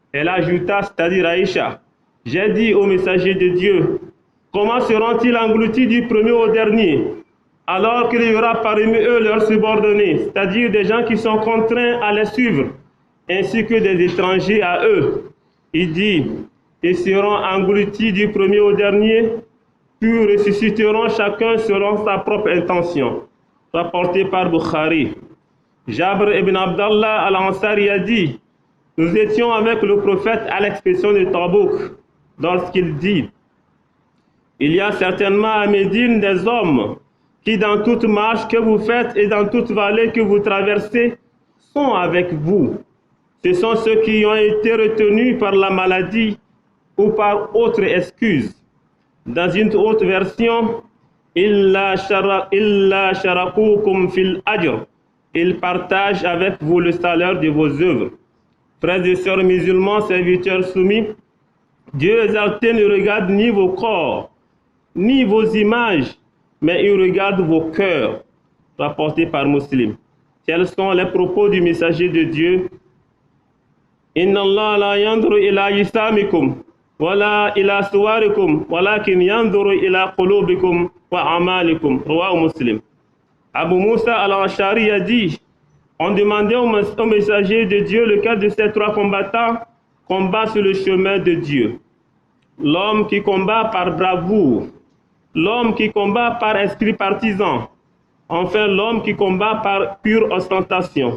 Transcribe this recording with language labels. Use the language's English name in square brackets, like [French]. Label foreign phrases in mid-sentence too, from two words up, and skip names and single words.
[French] Elle ajouta, c'est-à-dire Aïcha, j'ai dit au messager de Dieu, comment seront-ils engloutis du premier au dernier, alors qu'il y aura parmi eux leurs subordonnés, c'est-à-dire des gens qui sont contraints à les suivre, ainsi que des étrangers à eux. Il dit, ils seront engloutis du premier au dernier, puis ressusciteront chacun selon sa propre intention. Rapporté par Bukhari. Jabr ibn Abdallah al-Ansari a dit, nous étions avec le prophète à l'expédition de Tabouk, lorsqu'il dit, il y a certainement à Médine des hommes qui dans toute marche que vous faites et dans toute vallée que vous traversez sont avec vous. Ce sont ceux qui ont été retenus par la maladie ou par autre excuse. Dans une autre version, [Arabic] إلا شركوكم في الأجر. [French] Ils partagent avec vous le salaire de vos œuvres. Frères et sœurs musulmans, serviteurs soumis, Dieu exalté ne regarde ni vos corps, ni vos images, mais il regarde vos cœurs, rapporté par Muslim. Tels sont les propos du messager de Dieu. [Arabic] إن الله لا ينظر إلى أجسامكم ولا إلى صوركم ولكن ينظر إلى قلوبكم وأعمالكم. رواه مسلم. [French] Abu Musa al-Ashari a dit, on demandait au messager de Dieu lequel de ces trois combattants combat sur le chemin de Dieu. L'homme qui combat par bravoure, l'homme qui combat par esprit partisan, enfin l'homme qui combat par pure ostentation.